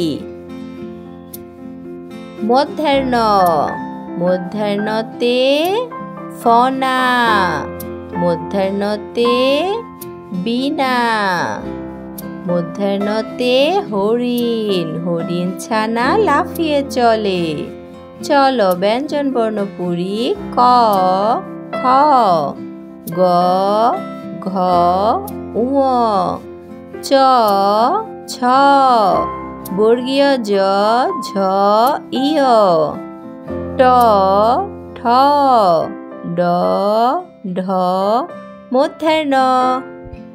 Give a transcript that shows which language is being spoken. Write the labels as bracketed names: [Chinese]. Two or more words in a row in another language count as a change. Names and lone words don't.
[Bangla] মধ্যাহ্ন, মধ্যাহ্নতে ফনা, মধ্যাহ্নতে বীণা। মধ্যাহ্নতে হরিণ, হরিণ ছানা লাফিয়ে চলে। চলো ব্যঞ্জন বর্ণ পড়ি। ক, খ, গ, ঘ, ঙ, চ, ছ, বর্গীয় জ, ঝ, ইয়, ট, ঠ, ড, ঢ, মধ্যাহ্ন।